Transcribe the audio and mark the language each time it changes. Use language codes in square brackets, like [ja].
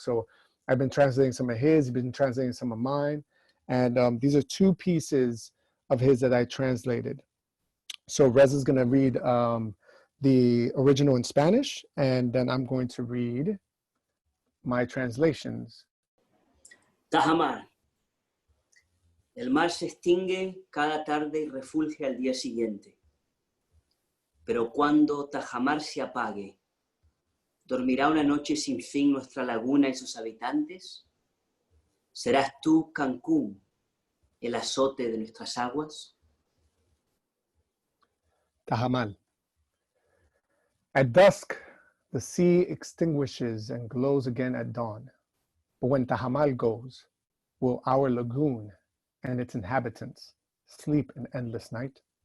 [en] So I've been translating some of his, he's been translating some of mine. And these are 2 pieces of his that I translated. So Reza's gonna read the original in Spanish, and then I'm going to read my translations. [es] Tajamar. El mar se extingue cada tarde y refulge al día siguiente. Pero cuando Tajamar se apague, ¿dormirá una noche sin fin nuestra laguna y sus habitantes? ¿Serás tú, Cancún, el azote de nuestras aguas? [en] Tahamal. At dusk, the sea extinguishes and glows again at dawn. But when Tahamal goes, will our lagoon and its inhabitants sleep in endless night?